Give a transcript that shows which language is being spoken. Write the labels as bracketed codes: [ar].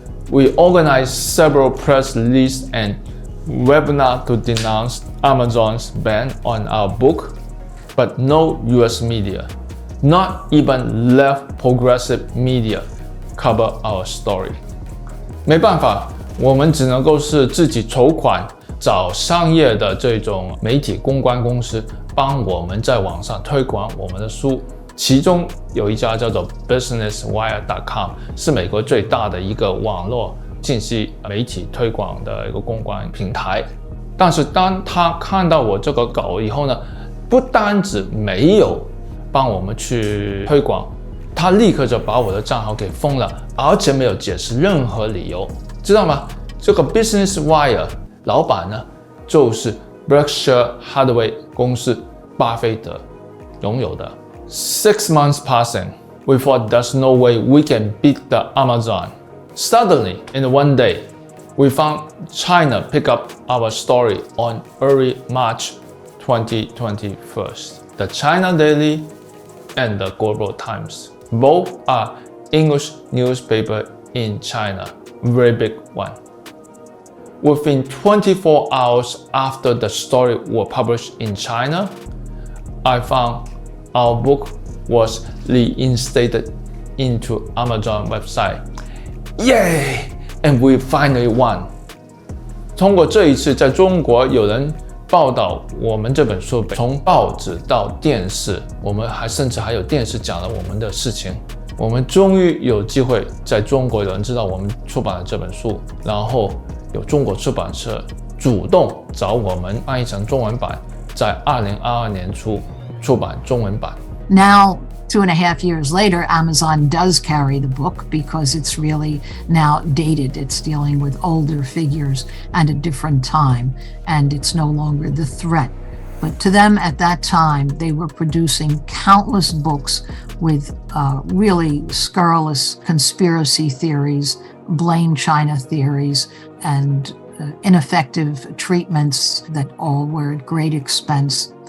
[en] We organized several press releases and webinars to denounce Amazon's ban on our book, but no US media, not even left progressive media, cover our story. [zh] 没办法，我们只能够是自己筹款，找商业的这种媒体公关公司帮我们在网上推广我们的书。其中有一家叫做 businesswire.com， 是美国最大的一个网络信息媒体推广的一个公关平台。但是当他看到我这个稿以后呢，不单止没有帮我们去推广，他立刻就把我的账号给封了，而且没有解释任何理由，知道吗？这个 Business Wire 老板呢，就是 Berkshire Hathaway 公司巴菲特拥有的。 [en] 6 months passing, we thought there's no way we can beat the Amazon. Suddenly, in one day, we found China pick up our story on early March 2021. The China Daily and the Global Times. Both are English newspaper in China, very big one. Within 24 hours after the story was published in China, I found our book was reinstated into Amazon website. Yay! And we finally won. [zh] 通过这一次在中国有人报道我们这本书，从报纸到电视，我们甚至还有电视讲了我们的事情。我们终于有机会在中国有人知道我们出版了这本书，然后有中国出版社主动找我们翻译成中文版，在2022年初出版中文版。 [en] Now, 2.5 years later, Amazon does carry the book because it's really now dated. It's dealing with older figures and a different time, and it's no longer the threat. But to them at that time, they were producing countless books with really scurrilous conspiracy theories, blame China theories, and ineffective treatments that all were at great expense.